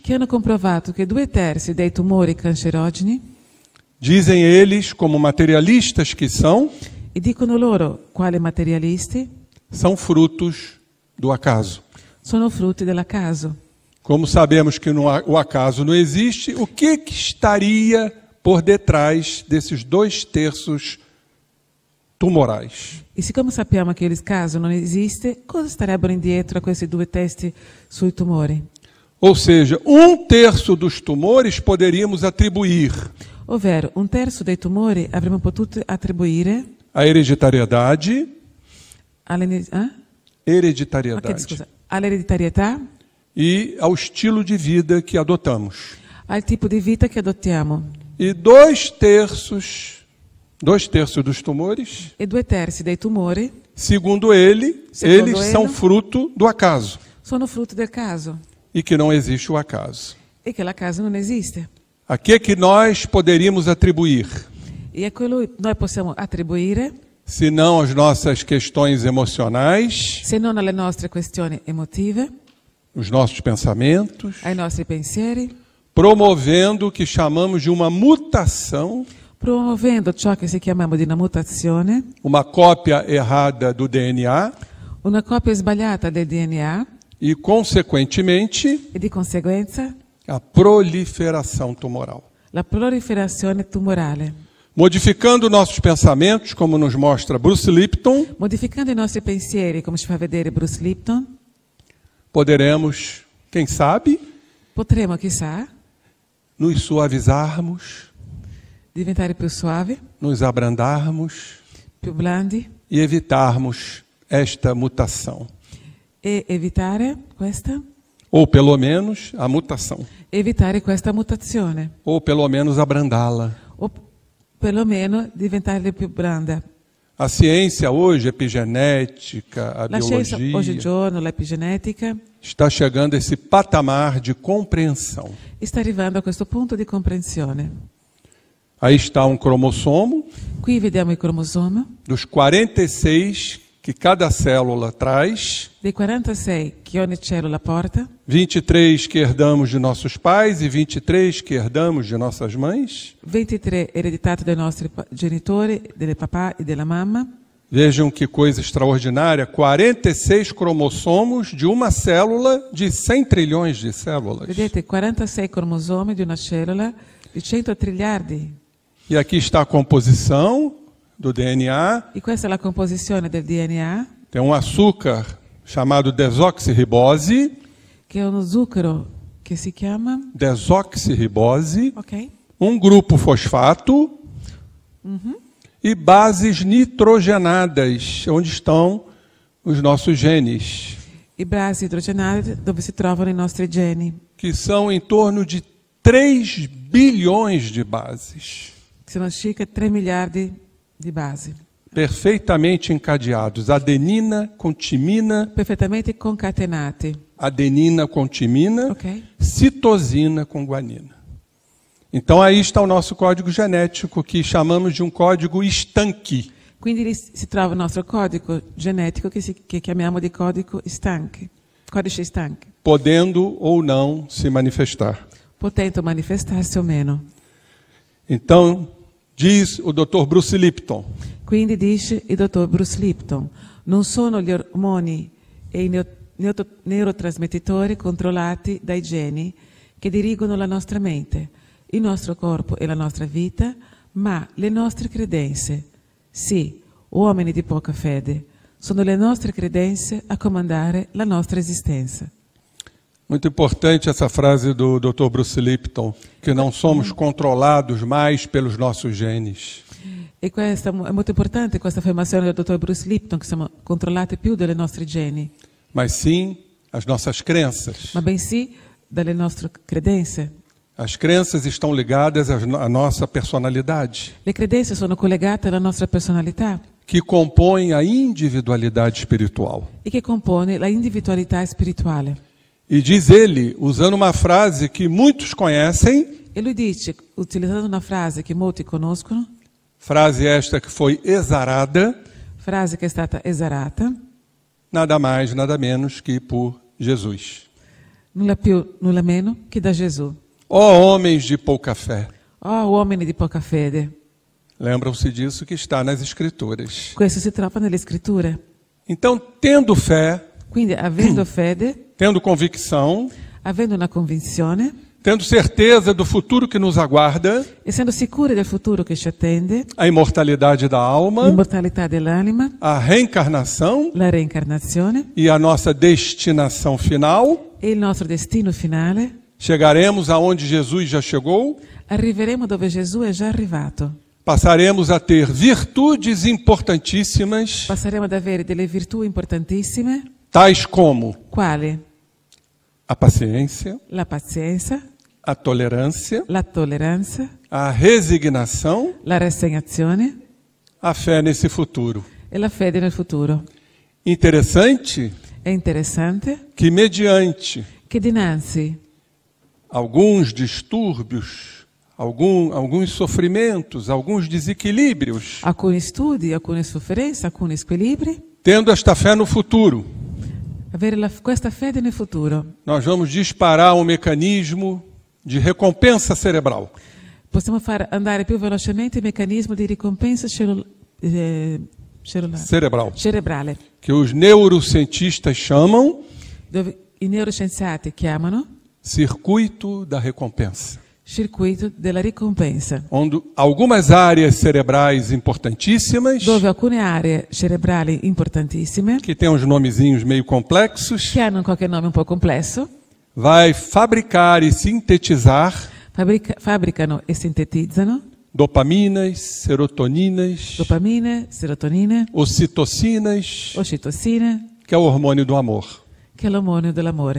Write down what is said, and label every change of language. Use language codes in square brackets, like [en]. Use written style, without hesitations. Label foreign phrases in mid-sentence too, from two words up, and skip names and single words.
[it] che hanno comprovato che 2/3 dei tumori cancerogeni, [pt] dizem eles, como materialistas que são, [it] e dicono loro, quali materialisti, [pt] são frutos do acaso. [it] sono frutti dell'acaso. [pt] Como sabemos que o acaso não existe, o que estaria por detrás desses 2/3 tumorais. [it] E siccome sappiamo che il caso non esiste, cosa starebbero indietro a questi 2/3 sui tumori? [pt] Ou seja, 1/3 dos tumores poderíamos atribuir [it] Ovvero, 1/3 dei tumori avremmo potuto attribuire [pt] à hereditariedade, [it] Ok, all'ereditarietà [pt] e ao estilo de vida que adotamos. [it] al tipo di vita che adottiamo. [pt] E 2/3 dos tumores, [it] E 2/3 dei tumori [pt] segundo ele, Segundo eles ele, são fruto do acaso. [it] sono frutto del caso [pt] E que não existe o acaso. [it] e che l'acaso non esiste. [pt] A que nós poderíamos atribuir? [it] E a quello noi possiamo attribuire, [pt] Se não as nossas questões emocionais, [it] se non alle nostre questioni emotive, [pt] os nossos pensamentos, [it] ai nostri pensieri, [pt] promovendo o que chamamos de uma mutação, [it] promuovendo ciò che si chiama di una mutazione, [pt] uma cópia errada do DNA [it] una copia sbagliata del DNA [pt] e, consequentemente, [it] e di conseguenza [pt] a proliferação tumoral. [it] la proliferazione tumorale. [pt] Modificando nossos pensamentos, como nos mostra Bruce Lipton, [it] Modificando i nostri pensieri, come ci fa vedere Bruce Lipton, [pt] poderemos, quem sabe, [it] potremo, chissà, [pt] nos suavizarmos, [it] diventare più suavi, [pt] nos abrandarmos [it] più blandi [pt] e evitarmos esta mutação. [it] e evitare questa mutazione, [pt] ou pelo menos abrandá-la. [it] o perlomeno diventare più blanda. [pt] A ciência hoje, epigenética, a [it] La scienza [pt] biologia, [it] oggigiorno, l'epigenetica, [pt] está chegando a esse patamar de compreensão. [it] sta arrivando a questo punto di comprensione. [pt] Aí está um cromossomo [it] Qui vediamo il cromosoma, [pt] dos 46 que cada célula traz, [it] dei 46 che ogni cellula porta, [pt] 23 que herdamos de nossos pais e 23 que herdamos de nossas mães. [it] 23 ereditati dai nostri genitori, del papà e della mamma. [pt] Vejam que coisa extraordinária, 46 cromossomos de uma célula de 100 trilhões de células. [it] Vedete, 46 cromosomi di una cellula di 100 triliardi. [pt] E aqui está a composição do DNA. [it] E questa è la composizione del DNA, [pt] Tem um açúcar chamado desoxirribose. [it] che è uno zucchero che si chiama, [pt] Desoxirribose. [it] ok? [pt] Um grupo fosfato. E bases nitrogenadas, onde estão os nossos genes, [it] I basi idrogenati dove si trovano i nostri geni, [pt] que são em torno de 3 bilhões de bases, [it] che sono circa 3 miliardi di basi, [pt] perfeitamente encadeados. Adenina com timina, [it] perfettamente concatenati, [pt] adenina com timina, [it] ok? [pt] citosina com guanina. Então aí está o nosso código genético, que chamamos de um código estanque. [it] Quindi lì si trova il nostro codice genetico che chiamiamo di codice estanche, [pt] Podendo ou não se manifestar. [it] potendo manifestarsi o meno. [pt] Então, diz o Dr. Bruce Lipton, [it] Quindi dice il dottor Bruce Lipton, non sono gli ormoni e i neurotrasmettitori controllati dai geni che dirigono la nostra mente, il nostro corpo e la nostra vita, ma le nostre credenze. Sì, uomini di poca fede, sono le nostre credenze a comandare la nostra esistenza. [pt] muito importante essa frase do Dr. Bruce Lipton, que não somos controlados mais pelos nossos genes. [it] E questa è molto importante questa affermazione del dottor Bruce Lipton, che siamo controllati più dalle nostre geni, [pt] Mas sim as nossas crenças. [it] ma bensì dalle nostre credenze. [pt] As crenças estão ligadas à nossa personalidade, [it] Le credenze sono collegate alla nostra personalità [pt] que compõem a individualidade espiritual. [it] e che compone la individualità spirituale. [pt] E diz ele, usando uma frase que muitos conhecem, [it] E lui dice, utilizzando una frase che molti conoscono, [pt] frase esta que foi exarada, [it] frase che è stata esarata, [pt] nada mais, nada menos que por Jesus. [it] nulla più, nulla meno che da Gesù. [pt] Ó homens de pouca fé, [it] Oh, uomini di poca fede. [pt] lembram-se disso que está nas Escrituras. [it] Questo si trova nelle scritture. [pt] Então, tendo fé, [it] Quindi, avendo fede, [pt] tendo convicção, [it] avendo una convinzione, [pt] tendo certeza do futuro que nos aguarda, [it] essendo sicuri del futuro che ci attende, [pt] a imortalidade da alma, [it] l'immortalità dell'anima, [pt] a reencarnação [it] la reincarnazione [pt] e a nossa destinação final, [it] e il nostro destino finale, [pt] chegaremos aonde Jesus já chegou, [it] arriveremo dove Gesù è già arrivato. [pt] passaremos a ter virtudes importantíssimas, [it] Passeremo ad avere delle virtù importantissime, [pt] tais como [it] quali [pt] a paciência, [it] la pazienza, [pt] a tolerância, [it] la tolleranza, [pt] a resignação, [it] la rassegnazione [pt] a fé nesse futuro. [it] e la fede nel futuro. [pt] Interessante [it] È interessante [pt] que, mediante [it] che dinanzi [pt] alguns distúrbios, alguns sofrimentos, alguns desequilíbrios, [it] alcuni studi, alcune sofferenze, alcuni squilibri, [pt] tendo esta fé no futuro, [it] avere questa fede nel futuro, [pt] nós vamos disparar um mecanismo de recompensa cerebral. [it] possiamo far andare più velocemente il meccanismo di ricompensa cerebrale, [pt] Que os neurocientistas chamam [it] dove i neuroscienziati chiamano [pt] circuito da recompensa, [it] circuito della ricompensa, [pt] onde algumas áreas cerebrais importantíssimas, [it] dove alcune aree cerebrali importantissime, [pt] que têm uns nomezinhos meio complexos, [it] che hanno qualche nome un po' complesso, [pt] vai fabricar e sintetizar [it] fabbricano e sintetizzano [pt] dopaminas, serotoninas, [it] dopamine, serotonine, [pt] ocitocinas, [it] occitocine, [pt] que é o hormônio do amor. [it] che è l'ormone dell'amore.